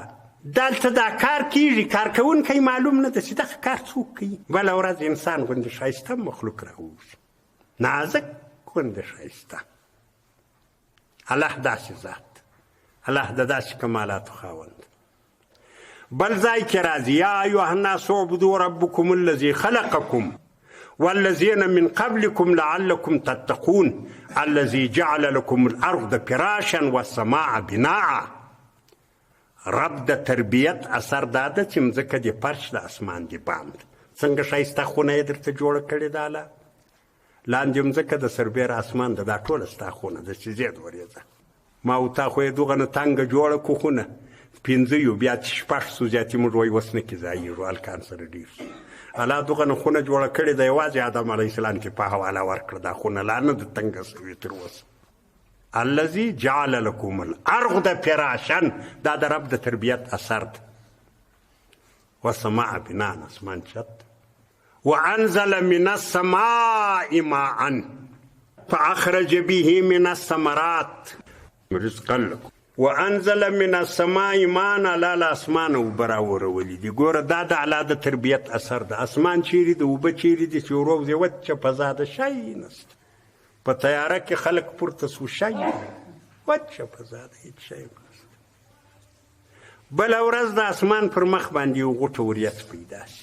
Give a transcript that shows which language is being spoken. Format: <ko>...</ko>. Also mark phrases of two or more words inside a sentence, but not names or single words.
<ps>دلته دا کار کېږي، کار کوونکی معلوم نه ده چې دغه کار څوک کوي. بله ورځ انسان غوندې ښایسته مخلوق راووځي، نازک غوندې ښایسته. الله داسې ذات، الله د داسې کمالاتو خاوند. بل ځای کې راځي</ps> <ar>یا ایها الناس اعبدوا ربکم الذي خلقکم والذین من قبلکم لعلکم تتقون الذي جعل لكم الارض فراشا والسماء بناء.</ar> <ps>رب د تربیت اثر دا ده چې مځکه دې فرش د اسمان دې باند. څنګه ښایسته خونه یې درته جوړه کړې ده الله. لاندې مځکه د سربیر اسمان ده، دا ټوله ستا خونه ده چې زیات ورېځه. ما او تا خو یې دغه نه تنګه جوړه کړو خونه، 5 یو بیا چې 6 سو زیاتې موږ وایي اوس نه کې ځایېږو، هلکان سره ډېر شو. الله دغه نه خونه جوړه کړې ده، یوازې آدم علیه السلام کې په حواله ورکړه دا خونه، لا نه ده تنګه سوې تر اوسه.</ps> <ar>الذي جعل لكم الارض فراشا،</ar> <ps>دا د رب د تربیت اثر ده.</ps> <ar>والسماء بناء،</ar> <ps>اسمان چت.</ps> <ar>وانزل من السماء ماء فاخرج به من الثمرات رزقا لكم. وانزل من السماء ماء،</ar> <ps>الله اسمان اوبه راورولي دي. ګوره دا د الله د تربیت اثر ده. اسمان چیرې ده، اوبه چیرې دي چې وروځي وچه فضا ده، شی نسته. په تیاره کې خلک پورته سو، شی وچه فضا ده، هېڅ شی نسته. بله ورځ د اسمان پر مخ باندې یو غوټه وریځ پیدا شي.</ps>